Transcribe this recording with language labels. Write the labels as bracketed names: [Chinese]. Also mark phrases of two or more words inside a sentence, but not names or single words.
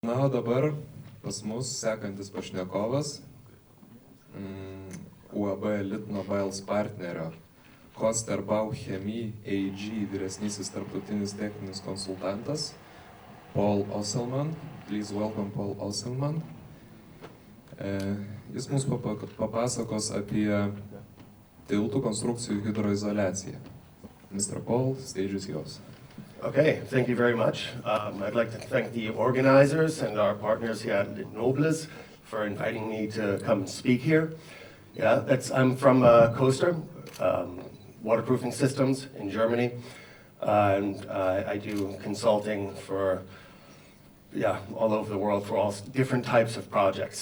[Lithuanian] Na, o dabar pas mus sekantis pašnekovas, UAB Litnobiles partnerio Daugiau chemijai AG vyresnysis tarptautinis techninis konsultantas Osselmann. [English] Please welcome Osselmann. [Lithuanian] Jis mums papasakos apie tiltų konstrukcijų hidroizoliaciją. [English] Mr. Paul, stage is yours. Okay, thank you very much. I'd like to thank the organizers and our partners here at Litnobiles for inviting me to come speak here. Yeah, I'm from Coaster, waterproofing systems in Germany, and I do consulting for all over the world for all different types of projects.